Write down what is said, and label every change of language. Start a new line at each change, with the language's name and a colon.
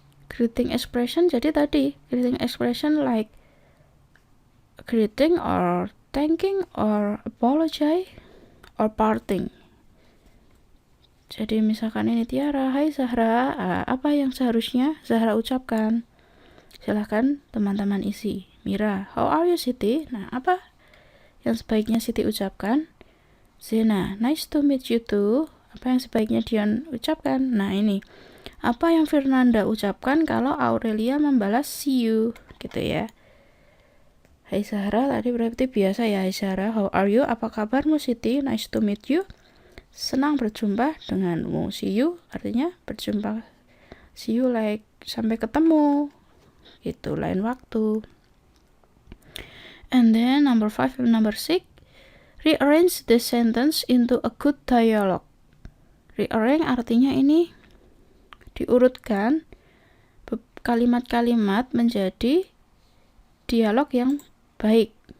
English: Greeting expression
Indonesian: jadi tadi
English: greeting expression like greeting or thanking or apology or parting.
Indonesian: Jadi misalkan ini Tiara, hai Zahra, apa yang seharusnya Zahra ucapkan? Silahkan teman-teman isi. Mira,
English: how are you
Indonesian: Siti? Nah, apa yang sebaiknya Siti ucapkan?
English: Zena, nice to meet you too.
Indonesian: Apa yang sebaiknya Dion ucapkan? Nah, ini. Apa yang Fernanda ucapkan kalau Aurelia membalas see you? Gitu ya. Hai Zahra, tadi berarti biasa ya. Hai Zahra,
English: how are you?
Indonesian: Apa kabarmu Siti?
English: Nice to meet you.
Indonesian: Senang berjumpa denganmu. See you artinya berjumpa.
English: See you like
Indonesian: sampai ketemu. Itu lain waktu.
English: And then number 5 and number 6, rearrange the sentence into a good dialogue.
Indonesian: Rearrange artinya ini diurutkan kalimat-kalimat menjadi dialog yang baik.